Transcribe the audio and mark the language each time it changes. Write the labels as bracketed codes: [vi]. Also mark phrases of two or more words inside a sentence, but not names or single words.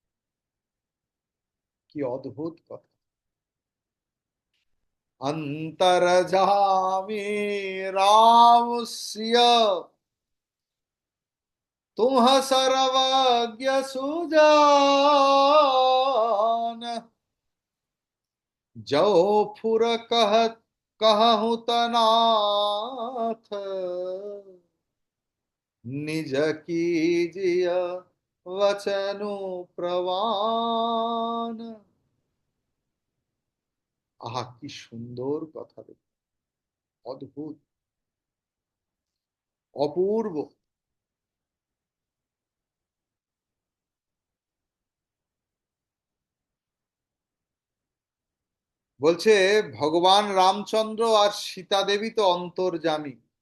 [bn] কি অদ্ভুত কথা। [awa] अन्तर्यामी रामस्य तुम सर्वज्ञ सुजान, जो फुर कहत कहूँ तनाथ, निज कीजिय वचनु प्रवान। [bn] আহা কি সুন্দর কথা, দেখুন, অদ্ভুত, অপূর্ব। বলছে ভগবান রামচন্দ্র আর সীতা দেবী তো অন্তর্যামী।